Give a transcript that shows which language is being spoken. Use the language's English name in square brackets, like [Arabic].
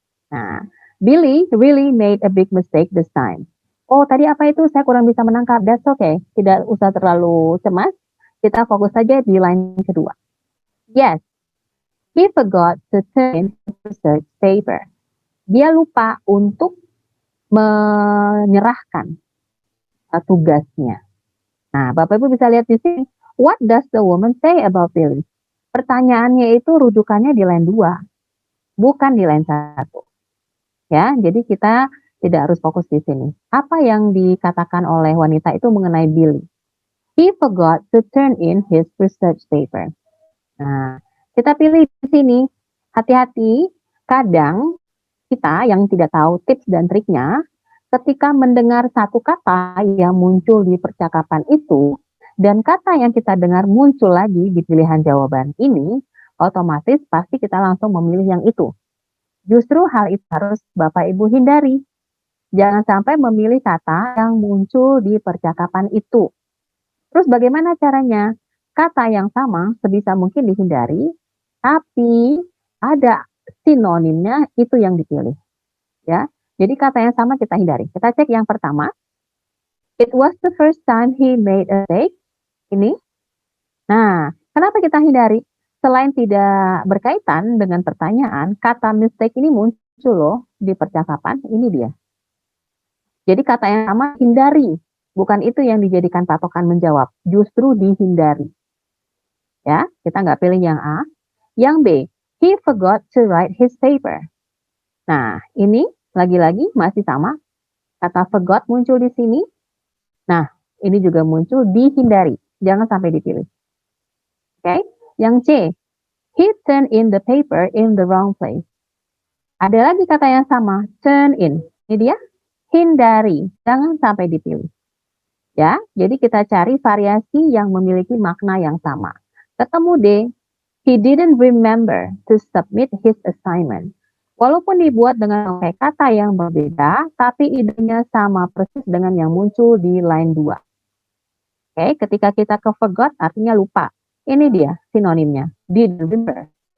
[English] Nah, Billy really made a big mistake this time. [Indonesian] Oh, tadi apa itu? Saya kurang bisa menangkap. [English] That's okay. [Indonesian] Tidak usah terlalu cemas. Kita fokus saja di line kedua. [English] Yes, he forgot to turn in his research paper. [Indonesian] Dia lupa untuk menyerahkan tugasnya. Nah, Bapak Ibu bisa lihat di sini. [English] What does the woman say about Billy? [Indonesian] Pertanyaannya itu rujukannya di line 2, bukan di line 1. Ya, jadi kita tidak harus fokus di sini. Apa yang dikatakan oleh wanita itu mengenai Billy? [English] He forgot to turn in his research paper. [Indonesian] Nah, kita pilih di sini. Hati-hati, kadang kita yang tidak tahu tips dan triknya, ketika mendengar satu kata yang muncul di percakapan itu, dan kata yang kita dengar muncul lagi di pilihan jawaban ini, otomatis pasti kita langsung memilih yang itu. Justru hal itu harus Bapak Ibu hindari. Jangan sampai memilih kata yang muncul di percakapan itu. Terus bagaimana caranya? Kata yang sama sebisa mungkin dihindari, tapi ada sinonimnya itu yang dipilih. Ya. Jadi kata yang sama kita hindari. Kita cek yang pertama. [English] It was the first time he made a mistake. [Indonesian] Ini. Nah, kenapa kita hindari? Selain tidak berkaitan dengan pertanyaan, kata mistake ini muncul loh di percakapan. Ini dia. Jadi kata yang sama hindari. Bukan itu yang dijadikan patokan menjawab. Justru dihindari. Ya, kita nggak pilih yang A. Yang B, [English] he forgot to write his paper. [Indonesian] Nah, ini lagi-lagi masih sama. Kata forgot muncul di sini. Nah, ini juga muncul dihindari. Jangan sampai dipilih. Oke, yang C. [English] He turned in the paper in the wrong place. [Indonesian] Ada lagi kata yang sama, turn in. Ini dia, hindari. Jangan sampai dipilih. Ya, jadi kita cari variasi yang memiliki makna yang sama. Ketemu [English] D, he didn't remember to submit his assignment. [Indonesian] Walaupun dibuat dengan kata yang berbeda, tapi idenya sama persis dengan yang muncul di line 2. Oke, ketika kita ke forgot artinya lupa. Ini dia sinonimnya, didn't remember.